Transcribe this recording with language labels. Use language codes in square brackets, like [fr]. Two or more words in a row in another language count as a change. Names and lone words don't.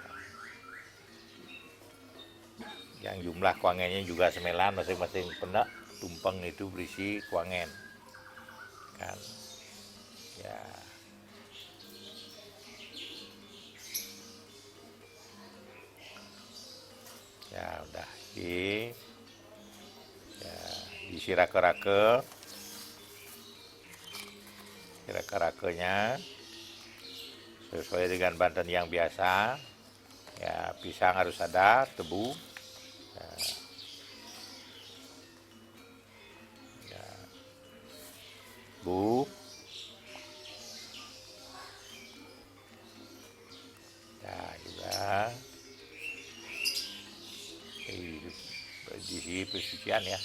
[id] Yang jumlah kuangennya juga 9, masing-masing penek tumpeng itu berisi kuangen. Kan. Ya. Ya, udah diisi rake-rake. Rake-rakenya sesuai dengan banten yang biasa. pisang harus ada, tebu. Bu. Ya juga di sini pensucian ya.